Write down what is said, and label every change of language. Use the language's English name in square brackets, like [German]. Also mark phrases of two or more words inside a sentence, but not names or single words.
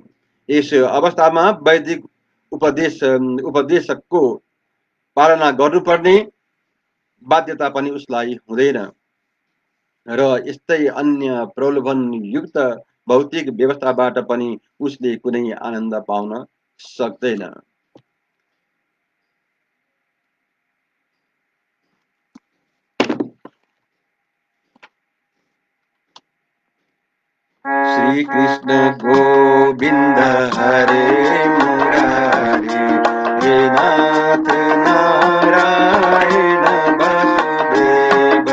[Nepali] यस अवस्थामा वैदिक उपदेशकको पालना गर्नुपर्ने बाध्यता पनि उसलाई हुँदैन र यस्तै अन्य प्रलोभनयुक्त भौतिक व्यवस्थाबाट पनि उसले कुनै आनन्द पाउन सक्दैन। [Sanskrit] श्री कृष्ण गोविंद हरे मुरारी, हे नाथ नारायण वासुदेव।